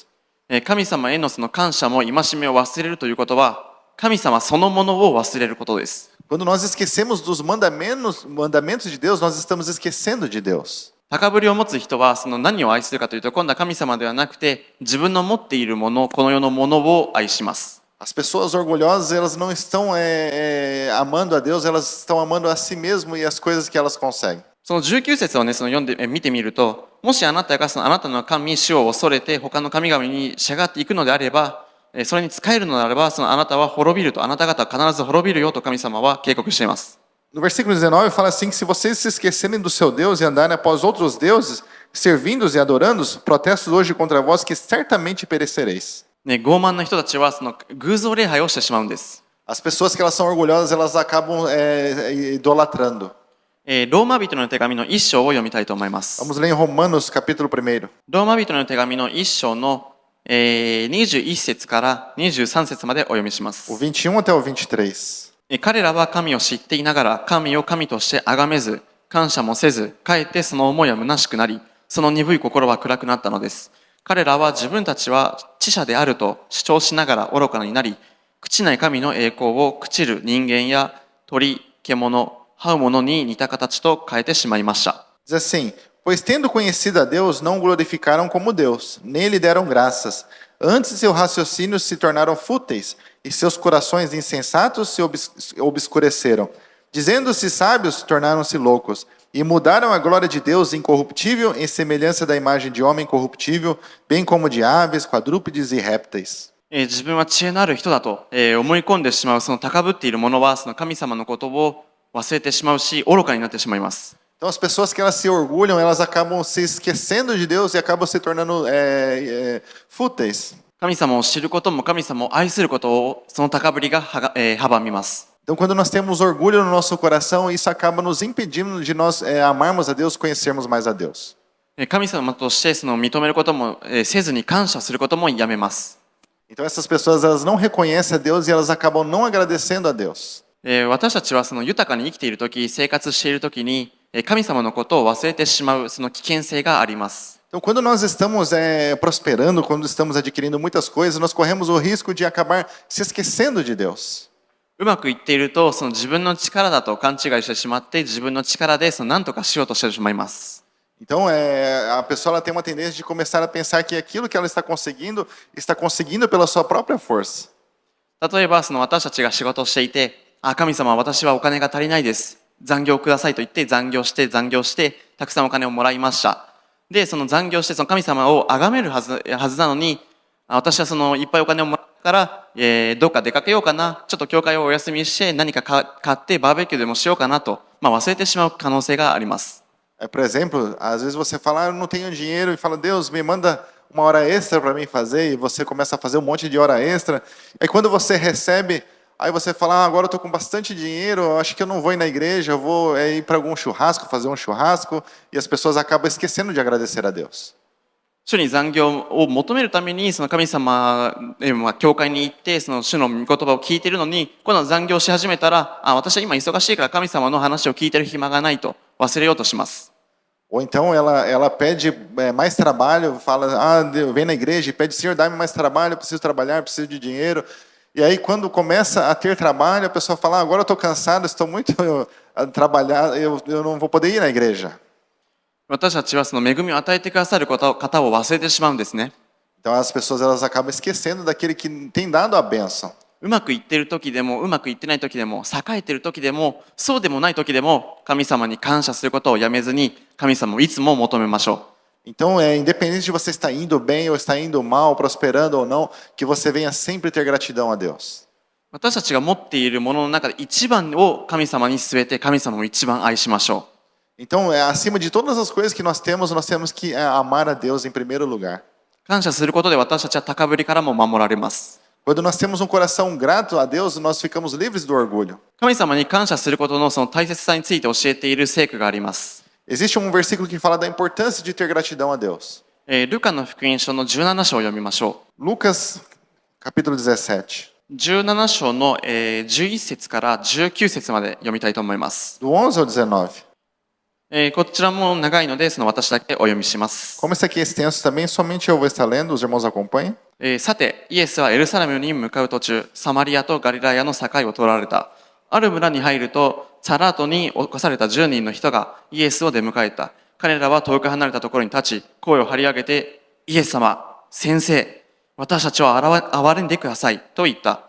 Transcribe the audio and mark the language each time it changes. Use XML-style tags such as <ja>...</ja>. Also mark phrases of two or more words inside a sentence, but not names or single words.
<ja>神様へのその感謝も戒めを忘れるということは、神様そのものを忘れることです。</ja> <pt>Quando nós esquecemos dos mandamentos de Deus, nós estamos esquecendo de Deus.</pt> <ja>高ぶりを持つ人はその何を愛するかというと、今度は神様ではなくて自分の持っているもの、この世のものを愛します。</ja> <pt>As pessoas orgulhosas, elas não estão amando a Deus, elas estão amando a si mesmo e as coisas que elas conseguem.</pt> <ja>その19節をね、その読んで見てみると、もしあなたがそのあなたの神、主を恐れて他の神々に従っていくのであれば、それに仕えるのであれば、そのあなたは滅びると、あなた方は必ず滅びるよと神様は警告しています。</ja> <pt>No versículo 19 fala assim que se vocês se esquecerem do seu Deus e andarem após outros deuses, servindo-os e adorando-os, protesto hoje contra vós que certamente perecereis.</pt> <ja>ね、傲慢な人たちはその偶像礼拝をしてしまうんです。</ja> <pt>As pessoas que elas são orgulhosas, elas acabam idolatrando.</pt> <ja>ローマ人の手紙の1章を読みたいと思います。</ja> <pt>Vamos ler em Romanos, capítulo 1.</pt> <ja>ローマ人の手紙の1章の21節から23節までお読みします。</ja> <pt>O 21 até o 23.</pt> <ja>彼らは神を知っていながら神を神として崇めず、感謝もせず、かえってその思いは虚しくなり、その鈍い心は暗くなったのです。彼らは自分たちは知者であると主張しながら愚かになり、朽ちない神の栄光を朽ちる人間や鳥、獣、 這うものに似た形と変えてしまいました。</ja> <pt>Diz assim: Pois tendo conhecido a Deus, não o glorificaram como Deus, nem lhe deram graças. Antes seus raciocínios se tornaram fúteis, e seus corações insensatos se obscureceram. Dizendo-se sábios, tornaram-se loucos, e mudaram a glória de Deus incorruptível em semelhança da imagem de homem corruptível, bem como de aves, quadrúpedes e répteis.</pt> <ja>自分は知恵のある人だと、思い込んでしまうその高ぶっている者はその神様のことを忘れてしまうし、愚かになってしまいます。</ja> <pt>Então as pessoas que elas se orgulham, elas acabam se esquecendo de Deus e acabam se tornando fúteis.</pt> <ja>神様を知ることも神様を愛することをその高ぶりが阻みます。</ja> <pt>Então quando nós temos orgulho no nosso coração, isso acaba nos impedindo de nós amarmos a Deus, conhecermos mais a Deus.</pt> <ja>神様としてその認めることもせずに感謝することもやめます。</ja> <pt>Então essas pessoas elas não reconhecem a Deus e elas acabam não agradecendo a Deus.</pt> <ja>私たちはその豊かに生きているとき、生活しているときに神様のことを忘れてしまうその危険性があります。</ja> <pt>Então quando nós estamos prosperando, quando estamos adquirindo muitas coisas, nós corremos o risco de acabar se esquecendo de Deus.</pt> <ja>うまくいっているとその自分の力だと勘違いしてしまって自分の力でその何とかしようとしてしまいます。</ja> <pt>Então a pessoa ela tem uma tendência de começar a pensar que aquilo que ela está conseguindo pela sua própria força.</pt> <ja>例えばその私たちが仕事をしていて、神様私はお金が足りないです。残業くださいと言って残業してたくさんお金をもらいました。でその残業してその神様を崇めるはずなのに、私はそのいっぱいお金をもらったから、どっか出かけようかな、ちょっと教会をお休みして何か買ってバーベキューでもしようかなと、忘れてしまう可能性があります。</ja> <pt>Por exemplo, às vezes você fala, eu não tenho dinheiro, e fala, Deus, me manda uma hora extra para mim fazer, e você começa a fazer um monte de hora extra. Aí quando você recebe, aí você fala, agora eu estou com bastante dinheiro, eu acho que eu não vou ir na igreja, eu vou ir para algum churrasco, fazer um churrasco, e as pessoas acabam esquecendo de agradecer a Deus.</pt> <ja>主に残業を求めるためにその神様、教会に行ってその主の御言葉を聞いているのに、今度残業し始めたら、私は今忙しいから神様の話を聞いてる暇がないと忘れようとします。</ja> <pt>Ou então ela pede mais trabalho, fala, vem na igreja e pede, Senhor, dá-me mais trabalho, eu preciso trabalhar, eu preciso de dinheiro. E aí quando começa a ter trabalho, a pessoa fala, agora eu estou cansado, estou muito a trabalhar, eu não vou poder ir na igreja.</pt> <ja>私たちはその恵みを与えてくださる方を忘れてしまうんですね。</ja> <pt>Então as pessoas elas acabam esquecendo daquele que tem dado a bênção.</pt> <ja>うまくいっている時でもうまくいってない時でも栄えている時でもそうでもない時でも神様に感謝することをやめずに神様をいつも求めましょう。</ja> <pt>Então, independente de você estar indo bem ou estar indo mal, prosperando ou não, que você venha sempre ter gratidão a Deus.</pt> <ja>私たちが持っているものの中で一番を神様に据えて神様を一番愛しましょう。</ja> <pt>Então, acima de todas as coisas que nós temos que amar a Deus em primeiro lugar.</pt> <ja>感謝することで私たちは高ぶりからも守られます。</ja> <pt>Quando nós temos um coração grato a Deus, nós ficamos livres do orgulho.</pt> <ja>神様に感謝することのその大切さについて教えている聖句があります。</ja> <pt>Existe um versículo que fala da importância de ter gratidão a Deus.</pt> <ja>ルカの福音書の17章を読みましょう。</ja> <pt>Lucas, capítulo 17.</pt> <ja>17 章の11節から19節まで読みたいと思います。</ja> <pt>Do 11 ao 19.</pt> <ja>こちらも長いので、その私だけお読みします。</ja> <pt>Como esse aqui é extenso também, somente eu vou estar lendo, os irmãos acompanhem.</pt> <ja>さて、イエスはエルサレムに向かう途中、サマリアとガリラヤの境を通られた。ある村に入ると、サラートに侵された10人の人がイエスを出迎えた。彼らは遠く離れたところに立ち、声を張り上げて、イエス様、先生、私たちを憐れんでください、と言った。</ja>